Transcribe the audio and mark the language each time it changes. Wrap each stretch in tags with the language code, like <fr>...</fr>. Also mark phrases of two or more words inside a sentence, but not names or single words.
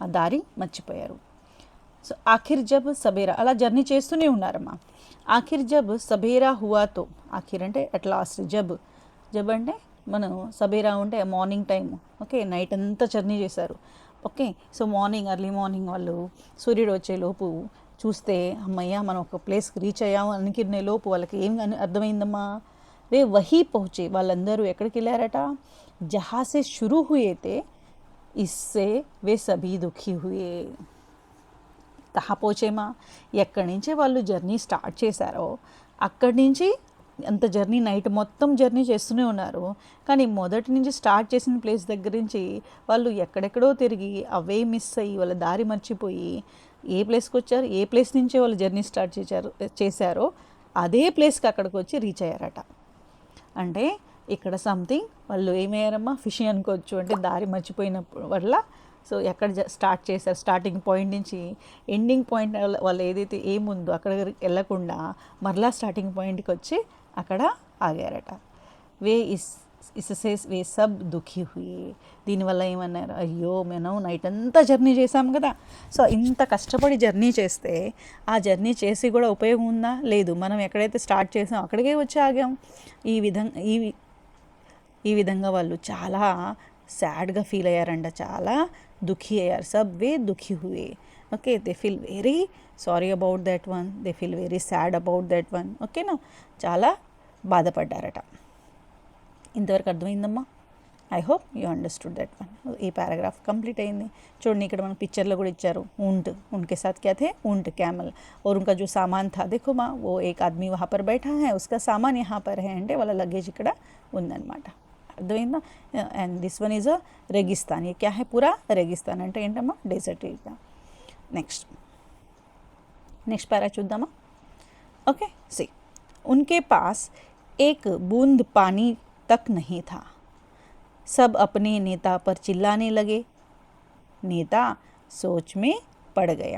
<te>దారి మర్చిపోయారు సో</te> <hi>आखिर जब सबेरा</hi> <te>అలా జర్నీ చేస్తూనే ఉన్నారమ్మా</te> <hi>आखिर जब सबेरा हुआ तो आखिर</hi> <te>అంటే</te> <en>at last</en> <te>జబ్ అంటే మనం సబేరా ఉంటే</te> <en>morning time okay</en> <te>నైట్ అంతా జర్నీ చేశారు</te> <en>okay so morning early morning</en> <te>వాళ్ళు సూర్యుడు వచ్చేలోపు చూస్తే అమ్మయ్య మనం ఒక ప్లేస్కి రీచ్ అయ్యాము అనుకునే లోపు వాళ్ళకి ఏం అర్థమైందమ్మా</te> <hi>वे वहीं पहुँचे</hi> <te>వాళ్ళందరూ ఎక్కడికి వెళ్ళారట</te> <hi>जहाँ से शुरू हुए थे इससे वे सभी दुःखी हुए</hi> <te>కహా పోచేమా ఎక్కడి నుంచి వాళ్ళు</te> <en>journey start</en> <te>చేశారో అక్కడి నుంచి అంత జర్నీ నైట్ మొత్తం జర్నీ చేస్తూనే ఉన్నారు కానీ మొదటి నుంచి స్టార్ట్ చేసిన ప్లేస్ దగ్గర నుంచి వాళ్ళు ఎక్కడెక్కడో తిరిగి అవే మిస్ అయ్యి వాళ్ళ దారి మర్చిపోయి ఏ ప్లేస్కి వచ్చారు ఏ ప్లేస్ నుంచే వాళ్ళు</te> <en>journey start</en> <te>చేశారో అదే ప్లేస్కి అక్కడికి వచ్చి రీచ్ అయ్యారట అంటే ఇక్కడ సంథింగ్ వాళ్ళు ఏమయ్యారమ్మా ఫిషింగ్ అనుకోవచ్చు అంటే దారి మర్చిపోయినప్పుడు వల్ల సో ఎక్కడ స్టార్ట్ చేశారు</te> <en>starting point</en> <te>నుంచి</te> <en>ending point</en> <te>వాళ్ళు ఏదైతే ఏముందో అక్కడ వెళ్ళకుండా మరలా స్టార్టింగ్ పాయింట్కి వచ్చి అక్కడ ఆగారట</te> <hi>वे इससे वे सब दुःखी हुए</hi> <te>దీనివల్ల ఏమన్నారు అయ్యో మనం నైట్ అంతా జర్నీ చేసాం కదా సో ఇంత కష్టపడి జర్నీ చేస్తే ఆ జర్నీ చేసి కూడా ఉపయోగం ఉందా లేదు మనం ఎక్కడైతే స్టార్ట్ చేసాం అక్కడికే వచ్చి ఆగాం ఈ విధంగా వాళ్ళు చాలా సాడ్గా ఫీల్ అయ్యారంట చాలా దుఃఖీ అయ్యారు</te> <hi>सब वे दुःखी हुए</hi> <en>okay they feel very sorry about that one they feel very sad about that one</en> <te>ఓకేనా చాలా బాధపడ్డారట ఇంతవరకు అర్థమైందమ్మా</te> <en>I hope you understood that one</en> <te>ఈ</te> <en>paragraph complete</en> <te>అయింది చూడండి ఇక్కడ మన पिक्चर కూడా ఇచ్చారు</te> <hi>ऊंट उनके साथ क्या थे ऊंट कैमल और उनका जो सामान था देखो माँ वो एक आदमी वहाँ पर बैठा है उसका सामान यहाँ पर है</hi> <te>అంటే వాళ్ళ లగేజ్ ఇక్కడ ఉందన్నమాట అర్థమైందా</te> <en>and this one is a</en> <hi>रेगिस्तान ये क्या है पूरा रेगिस्तान</hi> <te>అంటే ఏంటమ్మా</te> <en>desert area next para</en> <hi>చూద్దామా. ओके सी, उनके पास एक बूंद पानी तक नहीं था. सब अपने नेता पर चिल्लाने लगे. नेता सोच में पड़ गया.</hi>